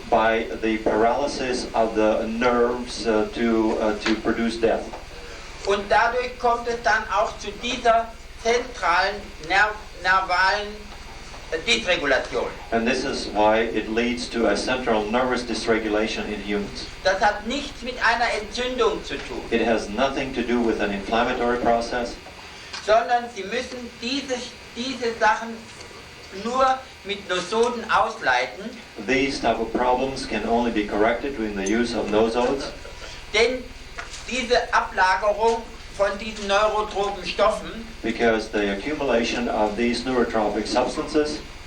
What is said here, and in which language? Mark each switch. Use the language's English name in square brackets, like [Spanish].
[English] By the paralysis of the nerves to produce death. [German] Und dadurch kommt es dann auch zu dieser zentralen nervalen Dysregulation. [English] And this is why it leads to a central nervous dysregulation in humans. [German] Das hat nichts mit einer Entzündung zu tun, [English] It has nothing to do with an inflammatory process, [German] sondern Sie müssen diese Sachen nur mit Nosoden ausleiten, [English] these type of problems can only be corrected with the use of nosodes, [German] denn diese Ablagerung von diesen neurotropen Stoffen [English] because the accumulation of these neurotropic substances